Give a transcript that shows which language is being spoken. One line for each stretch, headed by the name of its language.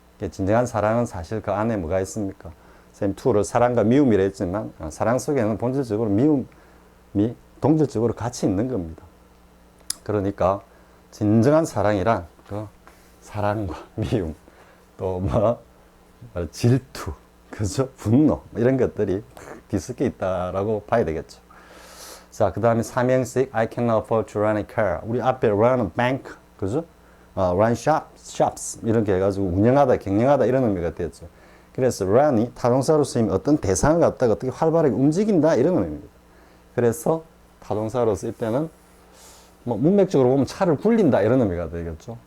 Korean: 진정한 사랑은 사실 그 안에 뭐가 있습니까? 쌤 2를 사랑과 미움이라 했지만 사랑 속에는 본질적으로 미움이 동질적으로 같이 있는 겁니다. 그러니까 진정한 사랑이란 그 사랑과 미움 또 뭐 질투 그죠? 분노 이런 것들이 뒤섞여 있다라고 봐야 되겠죠. 자, 그 다음에 삼형식
English: I cannot afford to run a car.
Korean: 우리 앞에
English: run a bank
Korean: 그죠?
English: run shops
Korean: 이렇게 해가지고 운영하다 경영하다 이런 의미가 되었죠. 그래서 run이 타동사로 쓰이면 어떤 대상을 갖다가 어떻게 활발하게 움직인다 이런 의미입니다. 그래서 타동사로 쓰일 때는 뭐 문맥적으로 보면 차를 굴린다 이런 의미가 되겠죠.